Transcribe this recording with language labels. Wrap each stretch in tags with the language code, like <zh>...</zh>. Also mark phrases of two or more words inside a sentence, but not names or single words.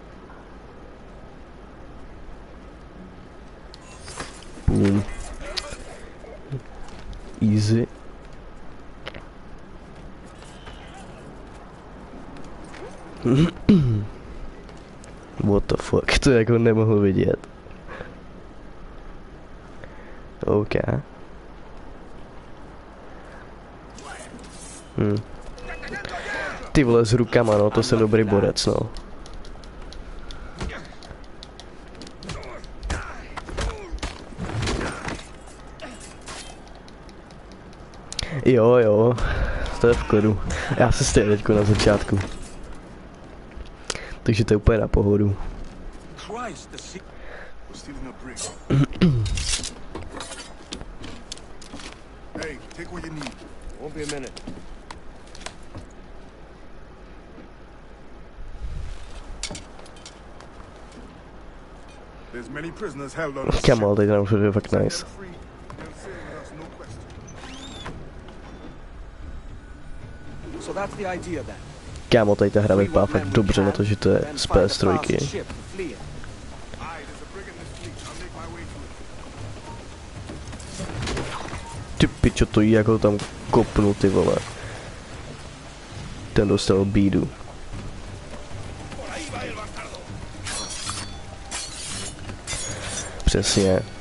<en>Boom. Easy. What the fuck,</en> <cs>to jako nemohl vidět.</cs> <en>OK.</en> <cs>Ty vole s rukama, no, to jsem dobrý borec, no. Jo, to je v klidu. Já se stejně teďko na začátku. Takže to je úplně na pohodu.</cs> <en>Hey, take what you need. Won't be a minute. There's many prisoners held on.</en> <cs>Kamal, teď nám všude fakt nice.</cs> <en>So that's the idea then.</en> <cs>Kámo, tady ta hra vypadá fakt dobře na to, že to je z PS3. Ty pičo, to jí jako tam kopnu, ty vole. Ten dostal bídu. Přesně.</cs>